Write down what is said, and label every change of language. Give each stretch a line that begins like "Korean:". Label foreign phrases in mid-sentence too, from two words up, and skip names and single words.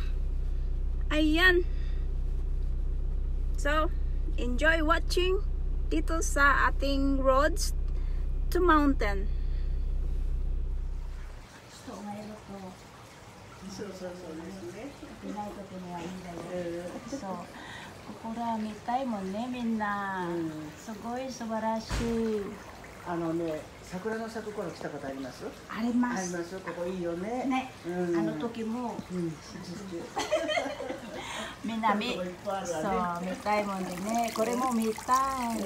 Filipino: Ayan, so
English: enjoy watching
Filipino: dito sa ating
English: roads to mountain.
Filipino: So, ngayon ito. Pinay ko pinay.
Japanese: So, くくらみたいもね、みんな. すごい素晴らしい. 桜の咲く頃来たことあります？あります。あります。ここいいよね。ね、あの時も。みんなそう見たいもんでね、これも見たい。